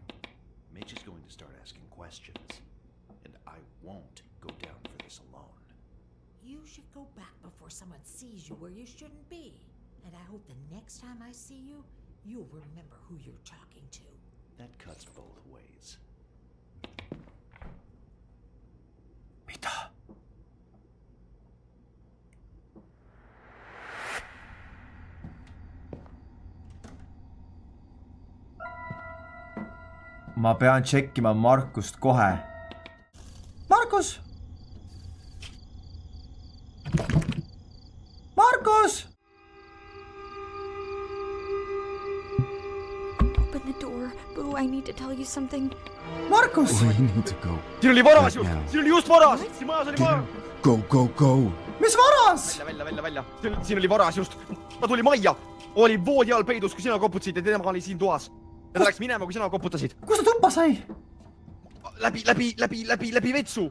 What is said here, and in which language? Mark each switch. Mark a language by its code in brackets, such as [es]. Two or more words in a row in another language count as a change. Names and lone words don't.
[en] Mitch is going to start asking questions, and I won't go down for this alone. You should go back before someone sees you where you shouldn't be. And I hope the next time I see you, you'll remember who you're talking to. That cuts both ways. [et] Mida? Ma pean tšekkima Markust kohe. Markus! Markus! [en] Open the door. Boo, I need to tell you something. Markus! We need to go. [et] Siin oli varas [en] Right just, now. [et] siin oli just varas, siin majas oli varas. [en] Go. [et] Mis varas? Välja. Siin oli varas just. Ta tuli majja, oli voodi all peidus, kui sina koputasid ja tema oli siin toas. Ja ta läks minema, kui sina koputasid. Kus ta tuppa sai? Läbi vetsu.